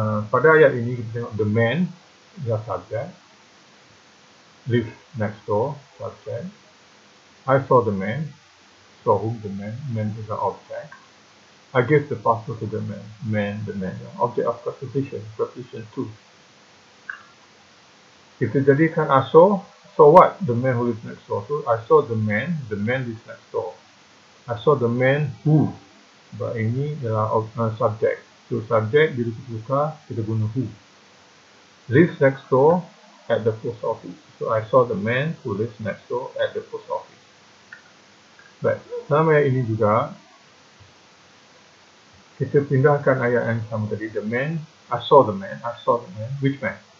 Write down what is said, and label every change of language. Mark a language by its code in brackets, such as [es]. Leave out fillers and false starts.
[ms] Pada ayat ini kita tengok the man adalah subject, [en] live next door, [ms] subject. [en] I saw the man, saw whom, the man is an object. I gave the parcel to the man, the man, object of preposition 2. [ms] Kita jadikan [en] I saw what? The man who lives next door. So I saw the man lives next door. I saw the man who, but [ms] ini adalah [en] subject. [ms] So subject bila kita tukar, kita guna who. [en] Lives next door at the post office. So I saw the man who lives next door at the post office. [ms] Baik, dalam ayat ini juga kita pindahkan ayat yang sama tadi. [en] The man, I saw the man. Which man?